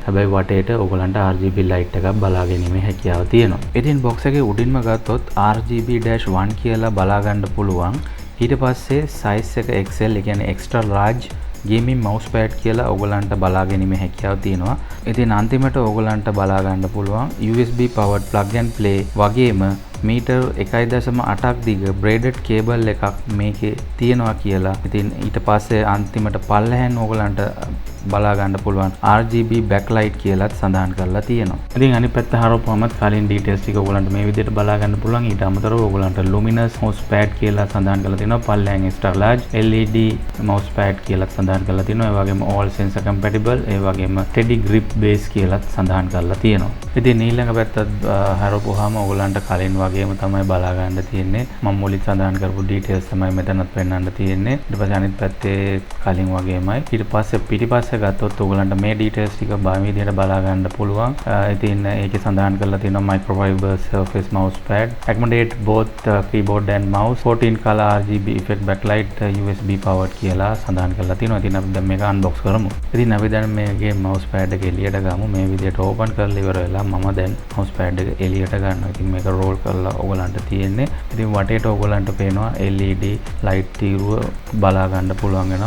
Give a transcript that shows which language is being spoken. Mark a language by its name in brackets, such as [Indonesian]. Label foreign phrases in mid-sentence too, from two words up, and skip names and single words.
[Sinhala] හැබැයි වටේට ඕගලන්ට RGB light එකක් බලා ගැනීමේ හැකියාව තියෙනවා. ඉතින් box එකේ උඩින්ම ගත්තොත් RGB-1 කියලා බලා ගන්න පුළුවන්. ඊට පස්සේ size එක XL, ඒ කියන්නේ [English] extra large gaming mouse pad [Sinhala] කියලා ඔයගලන්ට බලා ගැනීමේ හැකියාව තියෙනවා. ඉතින් අන්තිමට ඔයගලන්ට බලා ගන්න පුළුවන් [English] USB powered plug and play [Sinhala] වගේම මීටර් 1.8ක් දිග [English] braided cable [Sinhala] එකක් මේකේ තියෙනවා කියලා. ඉතින් ඊට පස්සේ අන්තිමට පල්ලෙහෙන් ඔයගලන්ට බලා ගන්න පුළුවන් [English] RGB backlight [Sinhala] කියලාත් සඳහන් කරලා තියෙනවා. ඉතින් අනිත් පැත්ත හරවපුවම කලින් details ටික ඔයගලන්ට මේ විදිහට බලා ගන්න පුළුවන්. ඊට අමතරව ඔයගලන්ට [English] luminous mouse pad [Sinhala] කියලා සඳහන් කරලා තියෙනවා. පල්ලෙහෙන් [English] extra large LED mouse pad [Sinhala] කියලාත් සඳහන් කරලා තියෙනවා. ඒ වගේම [English] all sensor compatible, [Sinhala] ඒ වගේම [English] steady grip base [Sinhala] කියලාත් සඳහන් කරලා තියෙනවා. ඉතින් ඊළඟ පැත්තත් හරවපුවාම ඔයගලන්ට කලින් වගේම තමයි බලා ගන්න තියෙන්නේ. මම මුලින් සඳහන් කරපු details තමයි මෙතනත් පෙන්වන්න තියෙන්නේ. ඊට පස්සේ අනිත් පැත්තේ කලින් වගේමයි. ඊට පස්සේ පිටිපස්සේ ගත්තොත් ඔයගලන්ට මේ details ටික මේ විදිහට බලා ගන්න පුළුවන්. ඉතින් ඒකේ සඳහන් කරලා තියෙනවා [English] microfiber surface mouse pad, accommodate both keyboard and mouse, 14 color RGB effect backlight, USB powered [Sinhala] කියලා සඳහන් කරලා තියෙනවා. ඉතින් අපි දැන් මේක unbox කරමු. ඉතින් අපි දැන් මේකේ [English] mouse pad [Sinhala] එක එළියට ගමු. මේ විදිහට open කරලා ඉවර වෙලා මම දැන් [English] mouse pad [Sinhala] එක එළියට ගන්නවා. ඉතින් මේක roll කරලා ඔයගලන්ට තියෙන්නේ. ඉතින් වටේට ඔයගලන්ට පේනවා [English] LED light [Sinhala] තීරුව බලා ගන්න පුළුවන් වෙනවා.